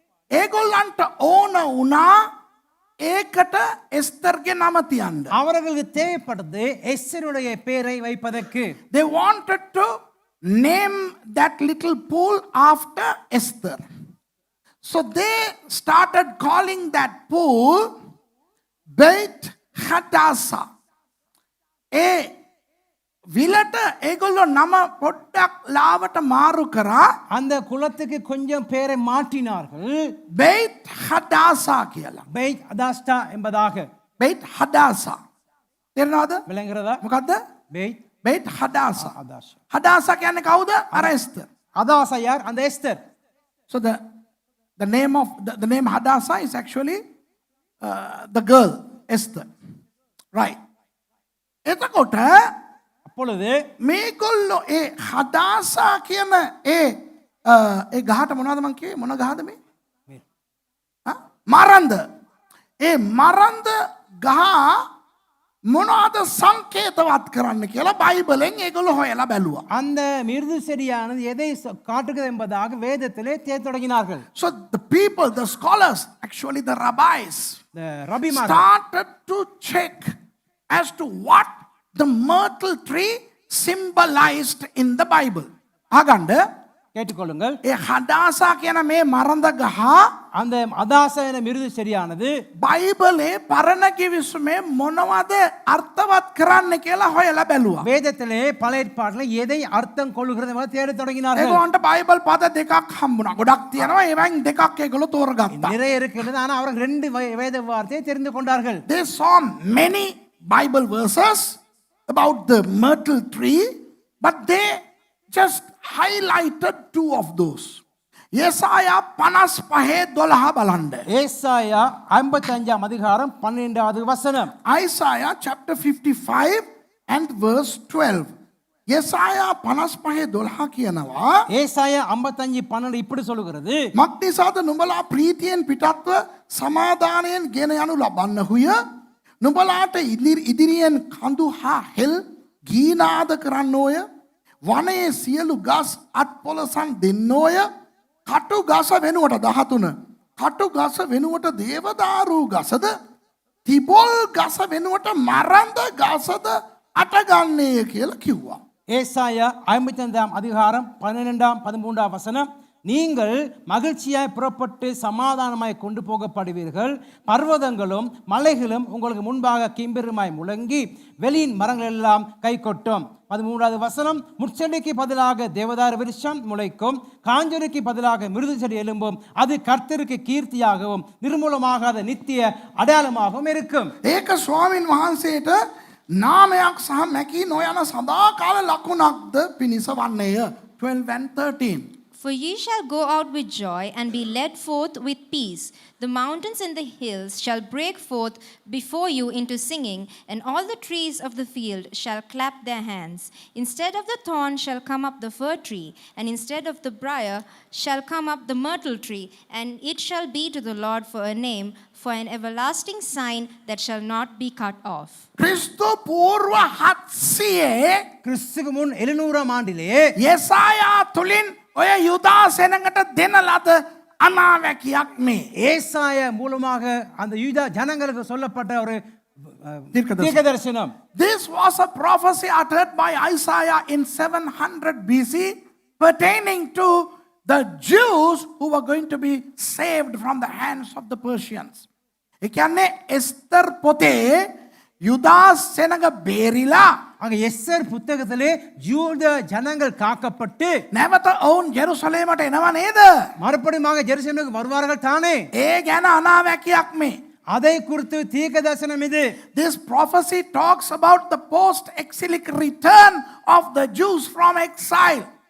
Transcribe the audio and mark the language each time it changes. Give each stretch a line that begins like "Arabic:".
Sinhala: ඒගොල්ලන්ට ඕන වුණා ඒකට එස්තර්ගේ නම තියන්න.
Tamil: அவர்களுக்கு தேவைப்பட்டது எஸ்தருடைய பெயரை வைப்பதற்கு.
English: They wanted to name that little pool after Esther. So they started calling that pool Beit Hadassah.
Sinhala: ඒ විලට ඒගොල්ලෝ නම පොඩ්ඩක් ලාවට මාරු කරා
Tamil: அந்த குலத்துக்கு கொஞ்சம் பேரை மாற்றினார்கள்.
Sinhala: බෙයිට් හඩාසා කියලා.
Tamil: பெய்த் அதாஸ்டா என்பதாக.
Sinhala: බෙයිට් හඩාසා. තේරෙනවද?
Tamil: விளங்குறதா?
Sinhala: මොකද්ද?
Tamil: பெய்த்
Sinhala: බෙයිට් හඩාසා.
Tamil: அதாஷா.
Sinhala: හඩාසා කියන්නේ කවුද? අර එස්තර්.
Tamil: அதாசா யார்? அந்த Esther.
English: So the name of the name Hadassah is actually the girl Esther.
Sinhala: Right. එතකොට
Tamil: அப்பொழுது
Sinhala: මේගොල්ලෝ ඒ හදාසා කියන ඒ ගහට මොනවද මං කිව්වේ? මොන ගහද මේ? මරන්ද. ඒ මරන්ද ගහ මොනවද සංකේතවත් කරන්න කියලා බයිබලෙන් ඒගොල්ලෝ හොයලා බැලුවා.
Tamil: அந்த மிருது செடியானது எதை காட்டுகிறது என்பதாக வேதத்திலே தேடத் தொடங்கினார்கள்.
English: So the people, the scholars, actually the rabbis,
Tamil: இந்த ரபிமார்கள்
English: started to check as to what the myrtle tree symbolized in the Bible.
Sinhala: ආගන්න
Tamil: கேட்டுக்கொள்ளுங்கள்.
Sinhala: ඒ හදාසා කියන මේ මරඳ ගහ
Tamil: அந்த அதாசா என மிருது செடியானது
Sinhala: බයිබලේ පරණ කිවිසුමේ මොනවද අර්ථවත් කරන්න කියලා හොයලා බැලුවා.
Tamil: வேதத்திலே பழைய ஏற்பாட்டில் எதை அர்த்தம் கொள்ளுகிறது என்பதை தேடத் தொடங்கினார்கள்.
Sinhala: ඒගොල්ලන්ට බයිබල් පද දෙකක් හම්බුණා. ගොඩක් තියෙනවා. ඒවෙන් දෙකක් ඒගොල්ලෝ තෝරගත්තා.
Tamil: நிறைய இருக்கிறது, ஆனால் அவர்கள் 2 வேத வார்த்தையை தெரிந்து கொண்டார்கள்.
English: They saw many Bible verses about the myrtle tree, but they just highlighted 2 of those.
Sinhala: Yesaya 55:12 බලන්න.
Tamil: ஏசாயா 55 அதிகாரம் 12வது வசனம்.
English: Isaiah chapter 55 and verse 12.
Sinhala: Yesaya 55:12 කියනවා
Tamil: ஏசாயா 55:12 இப்படி சொல்லுகிறது.
Sinhala: මක්නිසාද නුඹලා ප්‍රීතියෙන් පිටත්ව සමාදානයෙන් ගෙන යනු ලබන්නහුය. නුඹලාට ඉදිරියෙන් කඳු හා හෙල් ගීනාද කරන්නෝය. වනයේ සියලු ගස් අත්පොලසන් දෙන්නෝය. කටු ගස වෙනුවට 13 කටු ගස වෙනුවට දේවදාරු ගසද තිබොල් ගස වෙනුවට මරන්ද ගසද අටගන්නේය කියලා කිව්වා.
Tamil: ஏசாயா 55 அதிகாரம் 12 13 வசனம். நீங்கள் மகிழ்ச்சியாய் புறப்பட்டு சமாதானமாய் கொண்டு போகப்படுவீர்கள். பர்வதங்களும் மலைகளும் உங்களுக்கு முன்பாக கிம்பெருமாய் முழங்கி வெளியின் மரங்கள் எல்லாம் கை கொட்டும். 13வது வசனம். முட்செடிக்கு பதிலாக தேவதாரு விருட்சம் முளைக்கும், காஞ்சொரிக்கு பதிலாக மிருது செடி எழும்பும். அது கர்த்தருக்கு கீர்த்தியாகவும் நிர்மூலமாகாத நித்திய அடையாளமாகவும் இருக்கும்.
Sinhala: ඒක ස්වාමින් වහන්සේට නාමයක් සහ මැකී නොයන සදාකාල ලකුණක්ද පිණිස වන්නේය.
English: 12 and 13. For ye shall go out with joy and be led forth with peace. The mountains and the hills shall break forth before you into singing, and all the trees of the field shall clap their hands. Instead of the thorn shall come up the fir tree, and instead of the briar shall come up the myrtle tree, and it shall be to the Lord for a name, for an everlasting sign that shall not be cut off.
Sinhala: ක්‍රිස්තු පූර්ව 700
Tamil: கிறிஸ்துக்கு முன் 700ஆம் ஆண்டிலே
Sinhala: යෙසායා තුලින් ඔය යුදා සෙනඟට දෙන ලද අනාවැකියක් මේ.
Tamil: ஏசாயா மூலமாக அந்த யூதா ஜனங்களுக்கு சொல்லப்பட்ட ஒரு தீர்க்கதரிசனம். தீர்க்கதரிசனம்.
English: This was a prophecy uttered by Isaiah in 700 BC pertaining to the Jews who were going to be saved from the hands of the Persians.
Sinhala: ඒ කියන්නේ එස්තර් පොතේ යුදා සෙනඟ බේරිලා
Tamil: அங்க எஸ்ஸர் புத்தகத்திலே யூத ஜனங்கள் காக்கப்பட்டு
Sinhala: නැවත ඔවුන් ජෙරුසලේමට එනවා නේද?
Tamil: மறுபடியும் ஜெருசலேமுக்கு வருவார்கள் தானே.
Sinhala: ඒ ගැන අනාවැකියක් මේ.
Tamil: அதை குறித்து தீர்க்கதரிசனம் இது.
English: This prophecy talks about the post-exilic return of the Jews from exile.